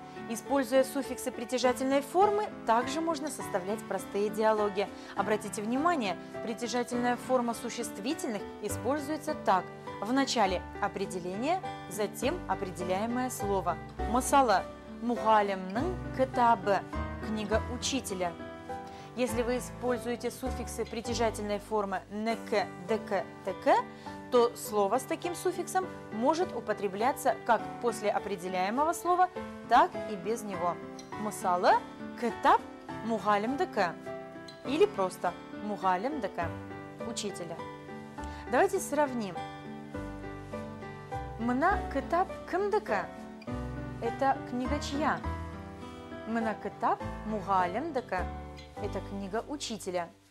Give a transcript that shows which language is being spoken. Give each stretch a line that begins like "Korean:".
Russian: Используя суффиксы притяжательной формы, также можно составлять простые диалоги. Обратите внимание, притяжательная форма существительных используется так. В начале определение, затем определяемое слово.
Kazakh: Мысалы, мұғалімнің кітабы,
Russian: книга учителя. Если вы используете суффиксы притяжательной формы нк, дк, тк, то слово с таким суффиксом может употребляться как после определяемого слова, так и без него.
Kazakh: Мысалы, кітап мұғалімдікі
Russian: или просто
Kazakh: мұғалімдікі,
Russian: учителя. Давайте сравним.
Kazakh: Мына кітап кімдікі?
Russian: Это книга чья?
Kazakh: Мына кітап мұғалімдікі.
Russian: Это книга учителя.